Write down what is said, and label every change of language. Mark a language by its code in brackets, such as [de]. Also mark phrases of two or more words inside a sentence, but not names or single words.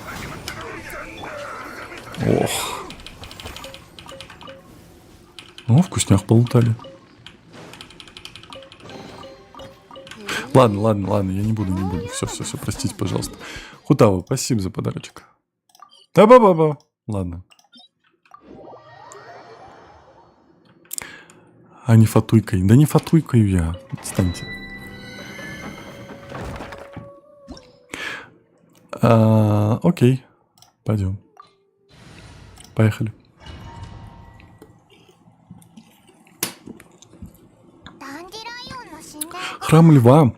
[ru] Ох. О, вкуснях полутали. Ладно, я не буду. Все, простите, пожалуйста. Хутава, спасибо за подарочек. Та-ба-ба-ба. Ладно. А не фатуйкой. Да не фатуйкою я. Отстаньте. Окей. Пойдем. Поехали. Храм Льва.